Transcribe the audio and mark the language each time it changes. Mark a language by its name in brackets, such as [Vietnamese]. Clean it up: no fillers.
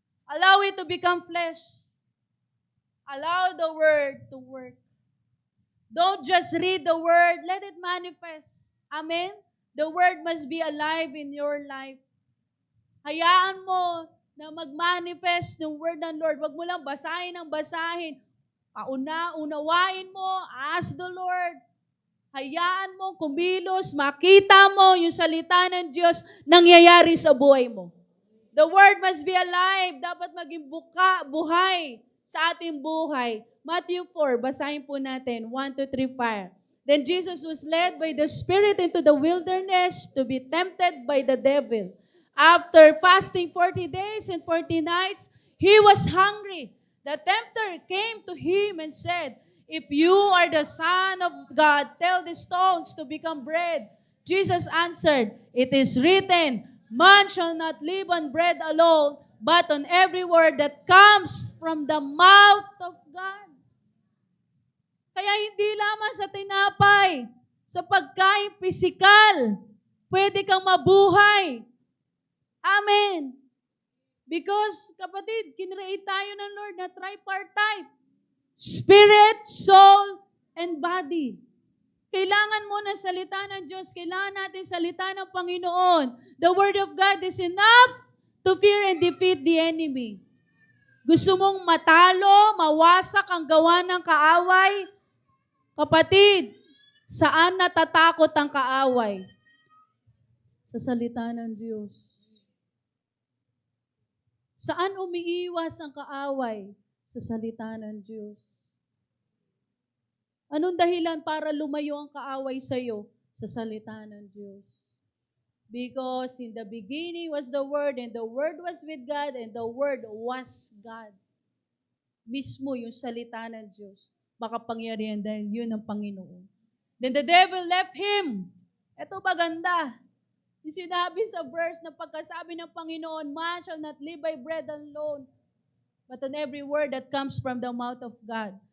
[English] Allow it to become flesh. Allow the word to work. Don't just read the word, let it manifest. Amen? The word must be alive in your life. [Filipino] Hayaan mo na mag-manifest ng word ng Lord. Huwag mo lang basahin ang basahin. Unawain mo, [English] ask the Lord. [Filipino] Hayaan mo, kumilos, makita mo yung salita ng Diyos nangyayari sa buhay mo. [English] The word must be alive. [Filipino] Dapat maging buhay sa ating buhay. Matthew 4, basahin po natin. 1, 2, 3, 5. [English] Then Jesus was led by the Spirit into the wilderness to be tempted by the devil. After fasting 40 days and 40 nights, he was hungry. The tempter came to him and said, "If you are the Son of God, tell the stones to become bread." Jesus answered, "It is written, man shall not live on bread alone, but on every word that comes from the mouth of God." [Filipino] Kaya hindi lamang sa tinapay, sa pagkain pisikal, pwede kang mabuhay. Amen. Because, kapatid, kinreate tayo ng Lord na tripartite. [English] Spirit, soul, and body. [Filipino] Kailangan mo ng salita ng Diyos. Kailangan natin salita ng Panginoon. [English] The Word of God is enough to fear and defeat the enemy. [Filipino] Gusto mong matalo, mawasak ang gawa ng kaaway? Kapatid, saan natatakot ang kaaway? Sa salita ng Diyos. Saan umiiwas ang kaaway? Sa salita ng Diyos. Anong dahilan para lumayo ang kaaway sa iyo? Sa salita ng Diyos. [English] Because in the beginning was the Word, and the Word was with God, and the Word was God. [Filipino] Mismo yung salita ng Diyos. Makapangyarihan dahil yun ang Panginoon. [English] Then the devil left him. [Filipino] Ito maganda. Yung sinabi sa verse na pagkasabi ng Panginoon, [English] man shall not live by bread alone, but on every word that comes from the mouth of God.